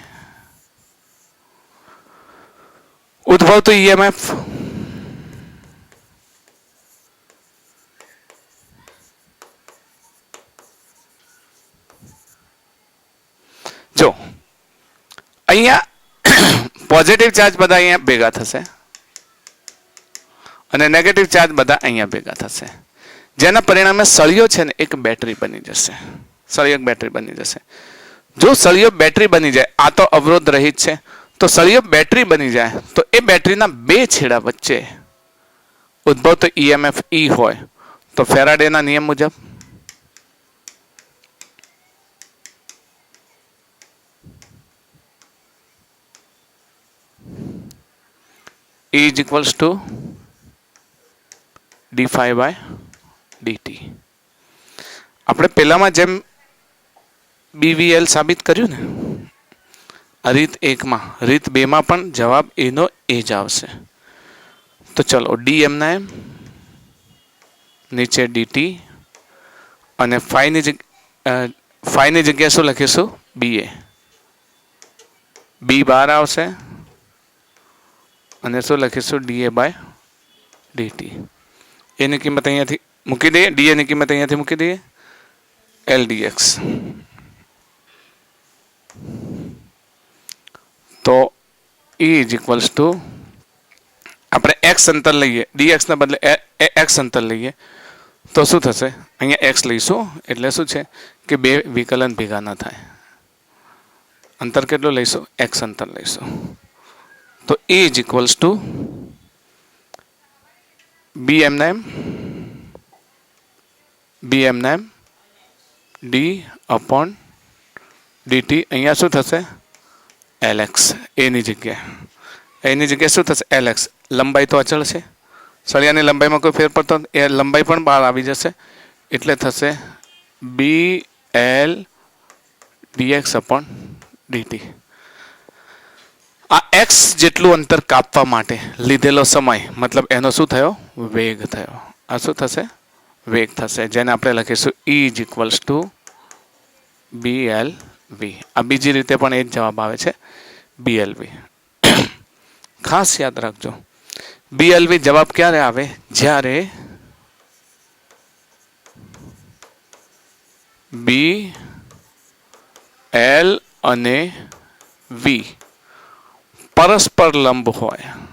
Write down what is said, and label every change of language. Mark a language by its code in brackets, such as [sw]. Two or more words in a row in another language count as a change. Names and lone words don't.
[gu] ઉદ્ભવતું EMF જો અહીંયા પોઝિટિવ ચાર્જ બધા અહીંયા ભેગા થશે અને નેગેટિવ ચાર્જ બધા અહીંયા ભેગા થશે, જેના પરિણામે સળિયો છે ને એક બેટરી બની જશે. સળિયો એક બેટરી બની જશે. જો સળિયો બેટરી બની જાય, આ તો અવરોધ રહિત છે, તો સળિયો બેટરી બની જાય તો એ બેટરીના બે છેડા વચ્ચે ઉદ્ભવતો EMF E હોય તો ફેરાડેના નિયમ મુજબ [en] E is equals to d phi by dt. [gu] આપણે પહેલામાં જેમ BVL સાબિત કર્યું ને, રીત 1 માં, રીત 2 માં પણ જવાબ એનો એ જ આવશે. તો ચલો d એમના એમ, નીચે dt અને phi ની જગ્યાએ શું લખીશું? BA. B બહાર આવશે અને શું લખીશું? [en] dA by dt. [gu] એની કિંમત અહીંયાથી મૂકી દઈએ, dA ની કિંમત અહીંયાથી મૂકી દઈએ, LDX. તો [en] E is equals to [gu] આપણે x અંતર લઈએ, dx ના બદલે x અંતર લઈએ તો શું થશે? અહીંયા x લઈશું એટલે શું છે કે બે વિકલન ભેગા ન થાય. અંતર કેટલું લઈશું? x અંતર લઈશું. તો [en] E is equals to B [gu] એમના એમ [en] d upon dt. [gu] અહીંયા શું થશે? LX. એની જગ્યાએ શું થશે? LX. લંબાઈ તો અચળ છે, સળિયાની લંબાઈમાં કોઈ ફેર પડતો નથી, એ લંબાઈ પણ બહાર આવી જશે એટલે થશે [en] BL dx upon dt. [gu] આ x જેટલું અંતર કાપવા માટે લીધેલો સમય, મતલબ એનો શું થયો? વેગ થયો. આ શું થશે? વેગ થશે, જેને આપણે લખીશું [en] E is equals to BLV. [gu] આ બીજી રીતે પણ એ જ જવાબ આવે છે, BLV. ખાસ યાદ રાખજો, BLV જવાબ ક્યારે આવે? જ્યારે B, L અને V પરસ્પર લંબ હોય.